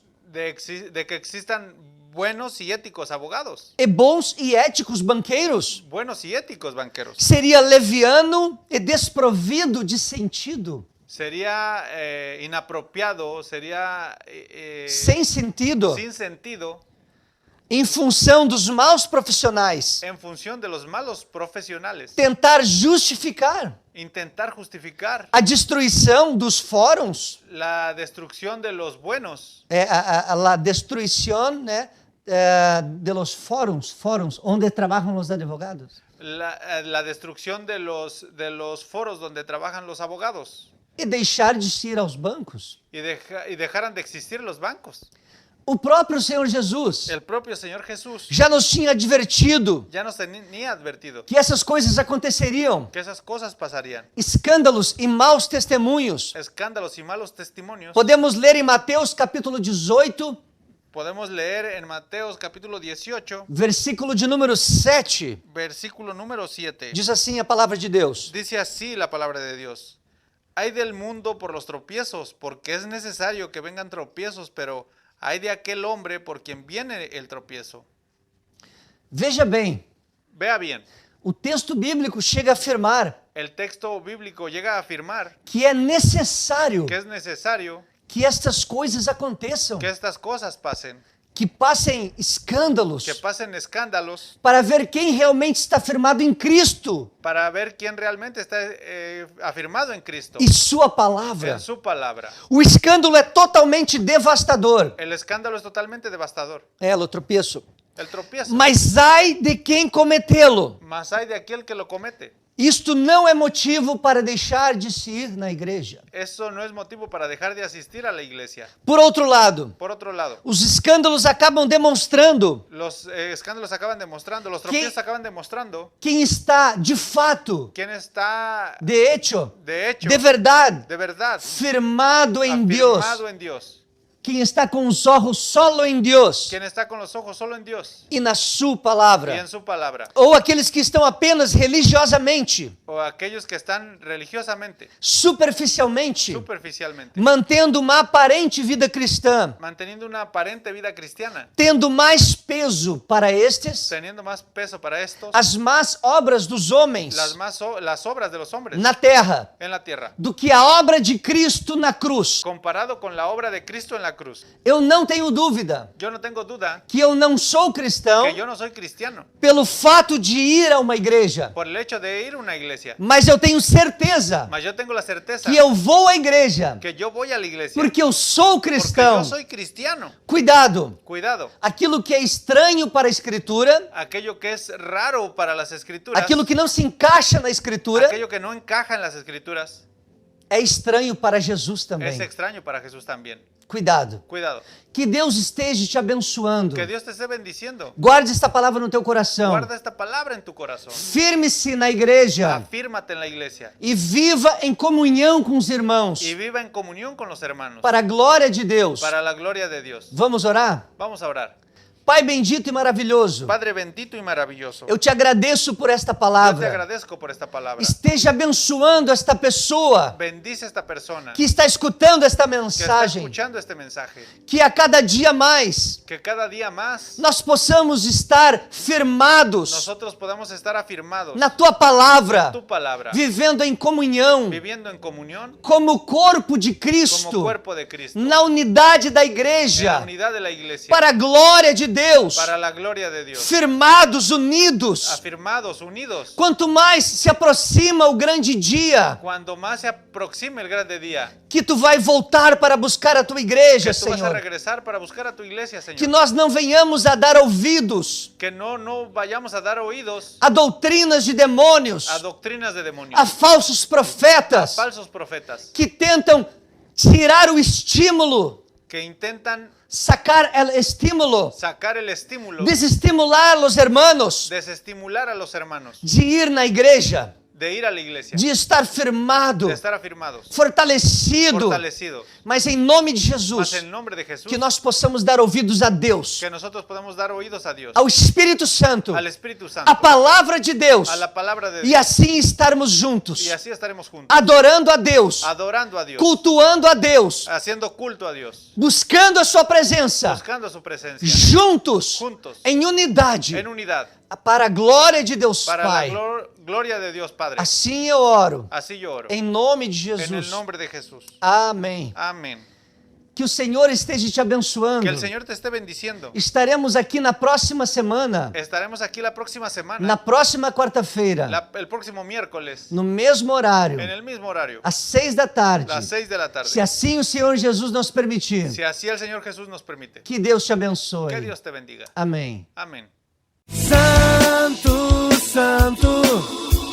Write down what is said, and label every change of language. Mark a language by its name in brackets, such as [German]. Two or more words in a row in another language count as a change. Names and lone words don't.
[Spanish] de que existan buenos y éticos abogados, [Portuguese] e bons e éticos banqueiros. [Spanish] buenos y éticos banqueros. [Portuguese] Seria leviano e desprovido de sentido, [Spanish] Sería inapropiado, sería [Portuguese] sem sentido, [Spanish] sin sentido [Portuguese] em função dos maus profissionais, [Spanish] en función de los malos profesionales. [Portuguese] tentar justificar [Spanish] Intentar justificar [Portuguese] a destruição dos fóruns, [Spanish] la destrucción de los buenos, [Portuguese] a destruição, né, [Spanish] de los [Portuguese] fóruns onde trabalham os advogados. [Spanish] La destrucción de los foros donde trabajan los abogados [Portuguese] E deixar de ir aos bancos. [Spanish] y dejaran de existir los bancos. [Portuguese] O próprio Senhor Jesus [Spanish] El propio Señor Jesús [Portuguese] já nos tinha advertido [Spanish] ya nos tenía advertido [Portuguese] que essas coisas aconteceriam. [Spanish] que esas cosas pasarían. [Portuguese] Escândalos e maus testemunhos. [Spanish] Escándalos y malos testimonios. [Portuguese] Podemos ler em Mateus capítulo 18, [Spanish] Podemos leer en Mateos capítulo 18, [Portuguese] versículo de número 7. [Spanish] versículo número 7. [Portuguese] Diz assim a palavra de Deus: [Spanish] Dice así la palabra de Dios. Hay del mundo por los tropiezos, porque es necesario que vengan tropiezos, pero hay de aquel hombre por quien viene el tropiezo. [Portuguese] Veja bem, [Spanish] Vea bien, [Portuguese] o texto bíblico chega a afirmar [Spanish] el texto bíblico llega a afirmar [Portuguese] que é necessário [Spanish] que es necesario [Portuguese] que estas coisas aconteçam, [Spanish] que estas cosas pasen, [Portuguese] que passem escândalos, [Spanish] que pasen escándalos [Portuguese] para ver quem realmente está firmado em Cristo [Spanish] para ver quién realmente está afirmado en Cristo, [Portuguese] e sua palavra. [Spanish] en su palabra. [Portuguese] O escândalo é totalmente devastador. [Spanish] El escándalo es totalmente devastador. [Portuguese] O tropeço. [Spanish] El tropiezo. [Portuguese] Mas ai de quem cometê-lo. [Spanish] Mas hay de aquel que lo comete. [Portuguese] Isto não é motivo para deixar de se ir na igreja. [Spanish] Eso no es motivo para dejar de asistir a la iglesia. [Portuguese] Por outro lado, [Spanish] Por otro lado, [Portuguese] os escândalos acabam demonstrando [Spanish] los escándalos acaban demostrando, los tropiezos acaban demostrando [Portuguese] quem está de fato, [Spanish] quién está de hecho, de hecho, [Portuguese] de verdade, [Spanish] de verdad, [Portuguese] firmado em Deus. [Spanish] afirmado en Dios. [Portuguese] Quem está com os olhos solo em Deus [Spanish] Quien está con los ojos solo en Dios [Portuguese] e na sua [Spanish] y [Portuguese] palavra. [Spanish] en su palabra. [Portuguese] Ou aqueles que estão apenas religiosamente, [Spanish] O aquellos que están religiosamente, [Portuguese] superficialmente, [Spanish] superficialmente, [Portuguese] mantendo uma aparente vida cristã, [Spanish] manteniendo una aparente vida cristiana, [Portuguese] tendo mais peso para estes [Spanish] teniendo más peso para estos, [Portuguese] as más obras dos homens [Spanish] las obras de los hombres [Portuguese] na terra [Spanish] en la tierra, [Portuguese] do que a obra de Cristo na cruz. [Spanish] comparado con la obra de Cristo en la cruz. [Portuguese] Eu não tenho dúvida [Spanish] Yo no tengo duda [Portuguese] que eu não sou cristão [Spanish] que yo no soy cristiano [Portuguese] pelo fato de ir a uma igreja, [Spanish] por el hecho de ir a una iglesia, [Portuguese] mas eu tenho certeza [Spanish] mas yo tengo la certeza [Portuguese] que eu vou à igreja [Spanish] que yo voy a la iglesia [Portuguese] porque eu sou [Spanish] porque [Portuguese] cristão. [Spanish] yo soy cristiano. [Portuguese] Cuidado, [Spanish] Cuidado, [Portuguese] aquilo que é estranho para a Escritura, [Spanish] aquello que es raro para las escrituras, [Portuguese] aquilo que não se encaixa na Escritura, [Spanish] aquello que no encaja en las escrituras, [Portuguese] é estranho para Jesus [Spanish] es [Portuguese] também. [Spanish] extraño para Jesús también. [Portuguese] Cuidado. [Spanish] Cuidado, [Portuguese] Que Deus esteja te abençoando. [Spanish] que Dios te esté bendiciendo. [Portuguese] Guarde esta palavra no teu coração. [Spanish] Guarda esta palabra en tu corazón. [Portuguese] Firme-se na igreja [Spanish] Afírmate en la iglesia [Portuguese] e viva em comunhão com os irmãos, [Spanish] y viva en comunión con los hermanos [Portuguese] para a glória de Deus. [Spanish] para la gloria de Dios. [Portuguese] Vamos orar? [Spanish] Vamos a orar. [Portuguese] Pai bendito e maravilhoso, [Spanish] Padre bendito y maravilloso, [Portuguese] eu te agradeço por esta [Spanish] yo te [Portuguese] palavra. [Spanish] agradezco por esta palabra. [Portuguese] Esteja abençoando esta pessoa [Spanish] Bendice a esta persona [Portuguese] que está escutando esta [Spanish] que está [Portuguese] mensagem, [Spanish] escuchando este mensaje. [Portuguese] que a cada dia mais [Spanish] Que cada día más [Portuguese] nós possamos estar firmados [Spanish] nosotros podamos estar afirmados [Portuguese] na tua palavra, [Spanish] tu palabra, [Portuguese] vivendo em comunhão, [Spanish] viviendo en comunión [Portuguese] como corpo de [Spanish] como [Portuguese] Cristo, [Spanish] cuerpo de Cristo, [Portuguese] na unidade da [Spanish] en la [Portuguese] igreja, [Spanish] unidad de la iglesia, [Portuguese] para a glória de Deus, [Spanish] para la gloria de Dios, [Portuguese] firmados, unidos. [Spanish] afirmados, unidos. [Portuguese] Quanto mais se aproxima o grande dia [Spanish] Cuando más se aproxime el grande día, [Portuguese] que tu vai voltar para buscar a tua igreja, [Spanish] que tú vas a [Portuguese] Senhor, [Spanish] regresar para buscar a tu iglesia, [Portuguese] que [Spanish] Señor. [Portuguese] nós não venhamos a dar ouvidos [Spanish] Que no vayamos a dar oídos [Portuguese] a doutrinas de demônios, [Spanish] a doctrinas de demonios, [Portuguese] a falsos profetas [Spanish] falsos profetas, [Portuguese] que tentam tirar o estímulo, [Spanish] que intentan [Portuguese] sacar o estímulo, [Spanish] sacar el estímulo, [Portuguese] desestimular os hermanos [Spanish] desestimular a los hermanos, [Portuguese] de ir na igreja, [Spanish] de ir a la iglesia, [Portuguese] de estar firmado, [Spanish] de estar afirmados, [Portuguese] fortalecido, [Spanish] fortalecidos. [Portuguese] mas em nome de [Spanish] Mas [Portuguese] Jesus, [Spanish] en nombre de Jesús, [Portuguese] que nós possamos dar ouvidos a Deus, [Spanish] que nosotros podamos dar oídos a Dios, [Portuguese] ao Espírito Santo, [Spanish] al Espíritu Santo, [Portuguese] a palavra de Deus, [Spanish] a la palabra de [Portuguese] e [Spanish] Dios, [Portuguese] assim estarmos juntos, [Spanish] y así estaremos juntos, [Portuguese] adorando a Deus, [Spanish] adorando a Dios, [Portuguese] cultuando a Deus, [Spanish] haciendo culto a Dios, [Portuguese] buscando a sua presença, [Spanish] buscando su presencia, [Portuguese] juntos, [Spanish] juntos, [Portuguese] em unidade, [Spanish] en unidad, [Portuguese] para a glória de Deus [Spanish] para [Portuguese] Pai. [Spanish] la gloria de Dios Padre. [Portuguese] Assim eu oro, [Spanish] Así yo oro, [Portuguese] em nome de [Spanish] en el [Portuguese] Jesus. [Spanish] nombre de Jesús. [Portuguese] Amém. [Spanish] Amén. [Portuguese] Que o Senhor esteja te abençoando. [Spanish] Que el Señor te esté bendiciendo. [Portuguese] Estaremos aqui na próxima semana, [Spanish] Estaremos aquí la próxima semana, [Portuguese] na próxima quarta-feira, [Spanish] el próximo miércoles, [Portuguese] no mesmo horário, [Spanish] en el mismo horario, [Portuguese] às 6 da tarde. [Spanish] a las 6 de la tarde. [Portuguese] Se assim o Senhor Jesus nos permitir. [Spanish] Si así el Señor Jesús nos permite. [Portuguese] Que Deus te [Spanish] Que [Portuguese] abençoe. [Spanish] Dios te bendiga. [Portuguese] Amém. [Spanish] Amén. [Portuguese] Santo, Santo.